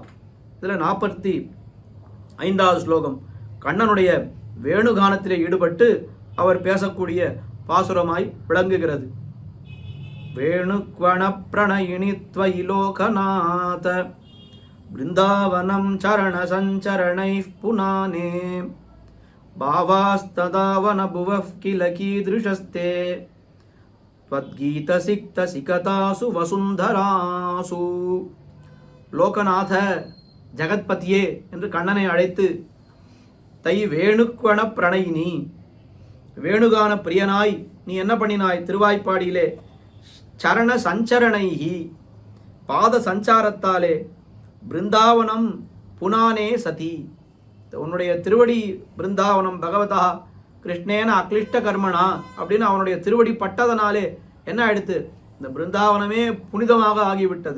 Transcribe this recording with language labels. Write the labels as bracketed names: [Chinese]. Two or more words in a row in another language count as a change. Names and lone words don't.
[Tamil] இதில் 45வது ஸ்லோகம் கண்ணனுடைய வேணுகானத்திலே ஈடுபட்டு அவர் பேசக்கூடிய பாசுரமாய் விளங்குகிறது. [Sanskrit] वेणुक्वण प्रणयिनित्वयि लोकनाथ बृन्दावनं चरण सञ्चरणैः पुनाने भावास्तथावन भुवः किल गीतकृशस्ते त्वद्गीतसिक्त सिकतासु वसुंधरासु. [Tamil] லோகநாத ஜகத்பதியே என்று கண்ணனை அழைத்து தை [Sanskrit] वेणुक्वण प्रणयिनि [Tamil] வேணுகான பிரியனாய் நீ என்ன பண்ணினாய் திருவாய்ப்பாடியிலே, [Sanskrit] चरण सञ्चरणैः [Tamil] பாத சஞ்சாரத்தாலே, [Sanskrit] बृन्दावनं पुनाने सति [Tamil] உன்னுடைய திருவடி பிருந்தாவனம் [Sanskrit] भगवता कृष्णेन अक्लिष्ट कर्मणा [Tamil] அப்படின்னு அவனுடைய திருவடி பட்டதனாலே என்ன ஆயிடுத்து, இந்த பிருந்தாவனமே புனிதமாக ஆகிவிட்டது.